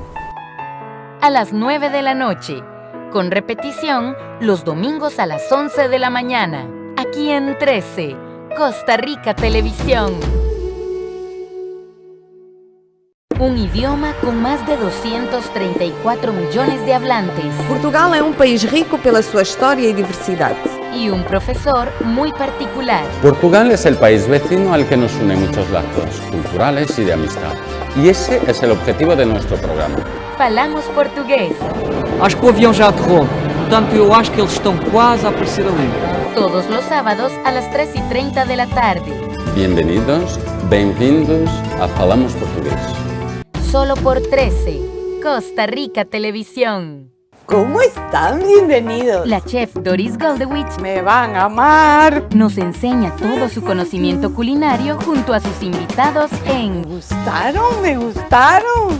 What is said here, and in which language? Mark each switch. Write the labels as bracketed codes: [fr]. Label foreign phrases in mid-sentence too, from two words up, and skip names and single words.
[es] A las 9 de la noche, con repetición los domingos a las 11 de la mañana, aquí en 13, Costa Rica Televisión. Un idioma con más de 234 millones de hablantes. [pt] Portugal é país rico pela sua história e diversidade. [es] Y un profesor muy particular. Portugal es el país vecino al que nos une muchos lazos culturales y de amistad. Y ese es el objetivo de nuestro programa. Falamos portugués. [pt] Acho que o avião já aterrou, portanto eu acho que eles estão quase a aparecer ali. [es] Todos los sábados a las 3:30 de la tarde. Bienvenidos, [pt] bem-vindos a Falamos Portugués. [es] Solo por 13, Costa Rica Televisión. ¿Cómo están? Bienvenidos. La chef Doris Goldewich me van a amar. Nos enseña todo su conocimiento culinario junto a sus invitados en Me gustaron.